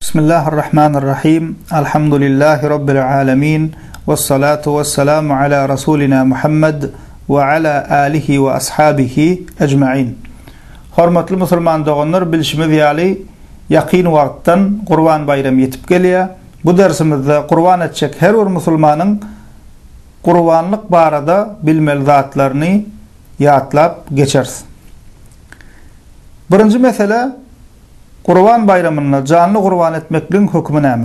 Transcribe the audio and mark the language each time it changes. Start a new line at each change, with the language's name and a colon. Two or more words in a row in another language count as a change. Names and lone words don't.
Arabic: بسم الله الرحمن الرحيم. الحمد لله رب العالمين. والصلاة والسلام على رسولنا محمد وعلى آله وأصحابه أجمعين.
Turkmen: Hormatly musulman doganlar, bilişimiz ýaly ýaqyn wagtdan Qurban bayramy ýetip gelýär. Bu dersimizde Qurban etjek her bir musulmanyň Qurbanlyk barada bilmeli zatlaryny ýatlap geçersin. Birinci mesele Qurban bayramyna canly qurban etmekliň hökmü näme?